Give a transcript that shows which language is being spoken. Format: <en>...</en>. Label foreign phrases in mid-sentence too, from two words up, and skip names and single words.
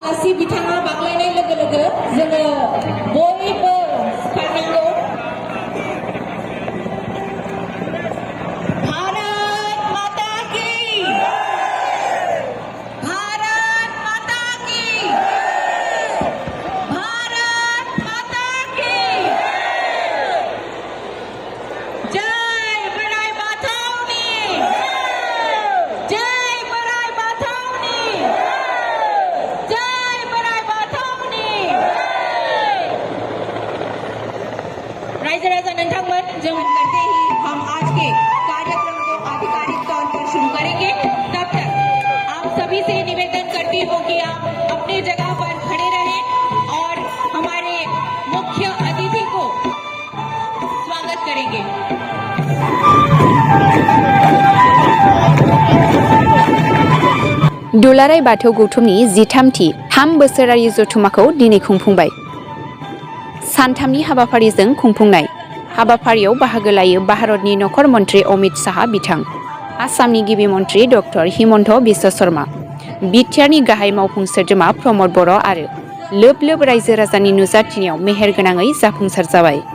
<brx>आसि बिथाङा बाग्लायनाय लोगो लोगो जोङो बयबो सिखारनांगौ।</brx> <hi>भारत माता की, भारत माता की, भारत माता की</hi> <brx>जय बड़ाई माथावनी, जय बड़ाई माथावनी,</brx> <hi>जय बड़ाई माथावनी।</hi> <brx>राइजो राजा नोंथांमोन,</brx> <hi>जों करते ही हम आज के कार्यक्रम को आधिकारिक तौर पर शुरू करेंगे। तब तक आप सभी से निवेदन करती हूँ कि आप अपनी जगह पर खड़े रहें और हमारे मुख्य अतिथि को स्वागत करेंगे।</hi> <brx>दुलाराय बाथौ गौथुमनि 13थि 3 बोसोरारि जथुम्माखौ दिनै खुंफुंबाय। सानथामनि हाबाफारिजों खुंफुंनाय हाबाफारियाव बाहागो लायो भारतनि नखर मन्त्रि अमित शाह बिथां, आसामनि गिबि मन्त्रि डक्टर हिमन्त बिश्व शर्मा, बिटिआरनि गाहाय मावफुं सोद्रोमा प्रमद बर' आरो लोब लोब रायजो राजानि नुजाथिनायाव मेहेरगोनाङै जाफुंसार जाबाय।</brx>